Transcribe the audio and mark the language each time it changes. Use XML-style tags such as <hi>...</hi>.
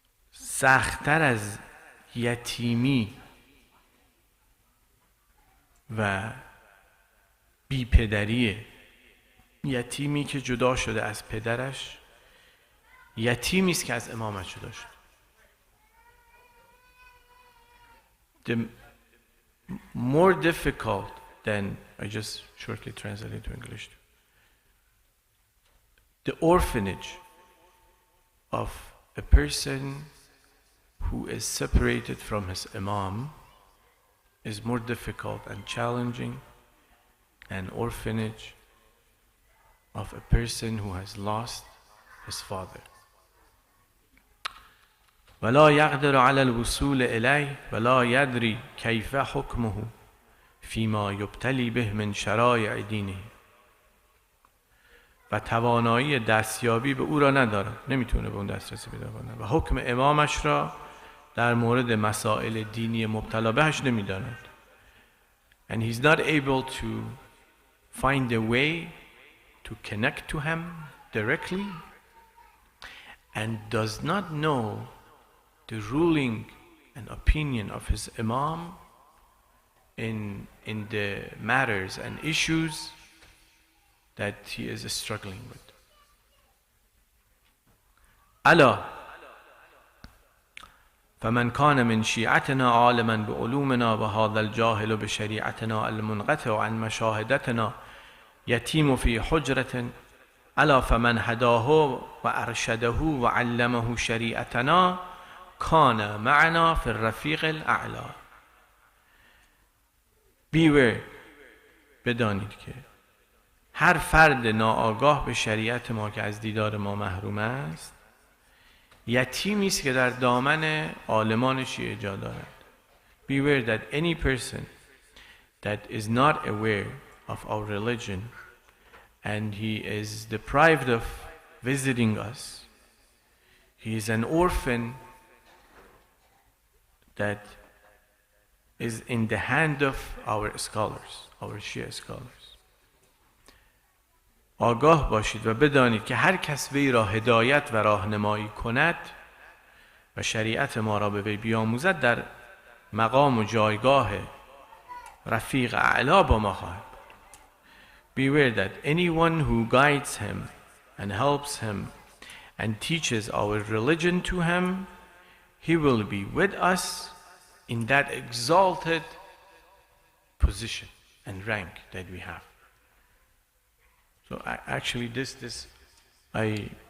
<fa>سخت‌تر از یتیمی و بیپدری یتیمی که جدا شده از پدرش، یتیمی است که از امامش جدا شده.</fa> <en>The more difficult than, I just shortly translate into English, the orphanage of a person who is separated from his imam is more difficult and challenging than orphanage of a person who has lost his father.</en> <ar>ولا يقدر على الوصول إليه ولا يدري كيف حكمه فيما يبتلي به من شرائع دينه.</ar> <fa>و توانایی دستیابی به او را ندارد، نمیتونه به اون دسترسی پیدا کنه و حکم امامش را در مورد مسائل دینی مبتلا بهش نمیداند.</fa> <en>And he's not able to find a way to connect to him directly and does not know the ruling and opinion of his imam in the matters and issues that he is struggling with.</en> <ar>ألا فمن كان من شيعتنا عالما بعلومنا وهذا الجاهل بشريعتنا المنقطع عن مشاهدتنا يتيم في حجرة ألا فمن هداه وأرشده وعلمه شريعتنا كان معنا في الرفيق الأعلى.</ar> <fa>Beware، بدانید که هر فرد ناآگاه به شریعت ما که از دیدار ما محروم است یتیمی است که در دامن عالمان شیعه جا دارد.</fa> <en>Beware that any person that is not aware of our religion and he is deprived of visiting us, he is an orphan that is in the hand of our scholars, our Shia scholars.</en> <fa>آگاه باشید و بدانید که هر کس وی را هدایت و راهنمایی کند و شریعت ما را به وی بیاموزد در مقام و جایگاه رفیق اعلا با ما خواهد.</fa> <en>Beware that anyone who guides him and helps him and teaches our religion to him, he will be with us in that exalted position and rank that we have. So actually this I</en>